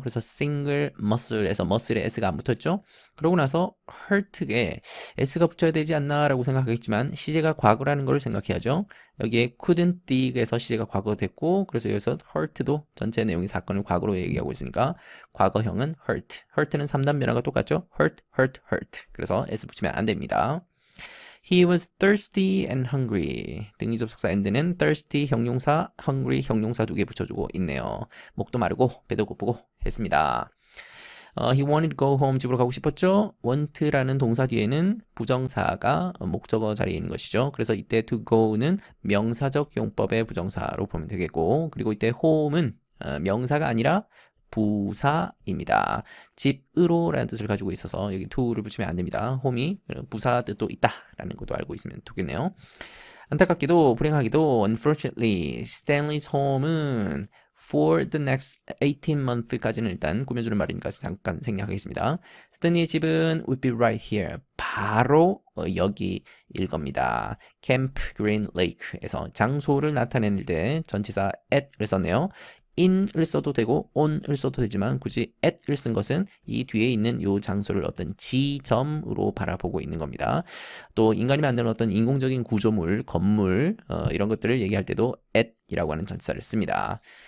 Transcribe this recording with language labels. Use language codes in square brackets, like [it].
[ko] 그래서 single muscle에서 muscle에 s가 안 붙었죠. 그러고 나서 hurt에 s가 붙여야 되지 않나 라고 생각하겠지만 시제가 과거라는 걸 생각해야죠. 여기에 couldn't dig에서 시제가 과거 됐고 그래서 여기서 hurt도 전체 내용이 사건을 과거로 얘기하고 있으니까 과거형은 hurt는 3단 변화가 똑같죠. [en] hurt. [ko] 그래서 s 붙이면 안 됩니다. [en] He was thirsty and hungry. [ko] 등위 접속사 and는 thirsty 형용사, hungry 형용사 2개 붙여주고 있네요. 목도 마르고 배도 고프고 했습니다. [en] He wanted to go home. [ko] 집으로 가고 싶었죠. want라는 동사 뒤에는 부정사가 목적어 자리에 있는 것이죠. 그래서 이때 to go는 명사적 용법의 부정사로 보면 되겠고 그리고 이때 home은 명사가 아니라 부사입니다. 집으로라는 뜻을 가지고 있어서 여기 to를 붙이면 안 됩니다. 홈이 부사 뜻도 있다라는 것도 알고 있으면 좋겠네요. 안타깝게도 불행하게도 [en] unfortunately Stanley's home [ko] 은 [en] for the next 18 month [ko] 까지는 일단 꾸며주는 말이니까 잠깐 생략하겠습니다. 스탠리의 집은 [en] would be right here. [ko] 바로 여기일 겁니다. Camp Green Lake에서 장소를 나타낼 때 전치사 at을 썼네요. in을 써도 되고 on을 써도 되지만 굳이 at을 쓴 것은 이 뒤에 있는 요 장소를 어떤 지점으로 바라보고 있는 겁니다. 또 인간이 만드는 어떤 인공적인 구조물, 건물 이런 것들을 얘기할 때도 at이라고 하는 전치사를 씁니다.